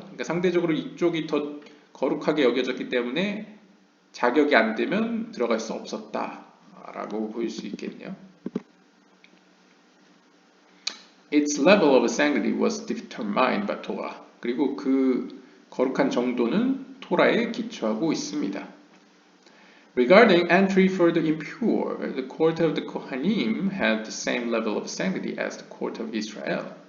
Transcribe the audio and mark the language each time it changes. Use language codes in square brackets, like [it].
[ko] 그러니까 상대적으로 이쪽이 더 거룩하게 여겨졌기 때문에 자격이 안 되면 들어갈 수 없었다라고 보일 수 있겠네요. [en] Its level of sanctity was determined by Torah. [ko] 그리고 그 거룩한 정도는 토라에 기초하고 있습니다. [en] Regarding entry for the impure, the court of the Kohanim had the same level of sanctity as the court of Israel.